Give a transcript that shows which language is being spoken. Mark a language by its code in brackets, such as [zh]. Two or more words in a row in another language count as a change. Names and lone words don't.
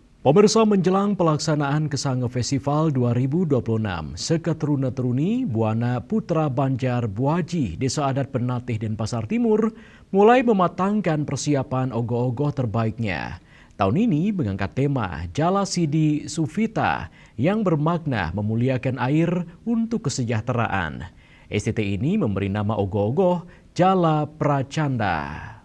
[id] Pemirsa, menjelang pelaksanaan Kesange Festival 2026, Seketeruna-teruni Buana Putra Banjar Buaji, Desa Adat Penatih Denpasar Timur, mulai mematangkan persiapan ogoh-ogoh terbaiknya. Tahun ini mengangkat tema Jala Sidi Sufita yang bermakna memuliakan air untuk kesejahteraan. STT ini memberi nama ogoh-ogoh Jala Pracanda.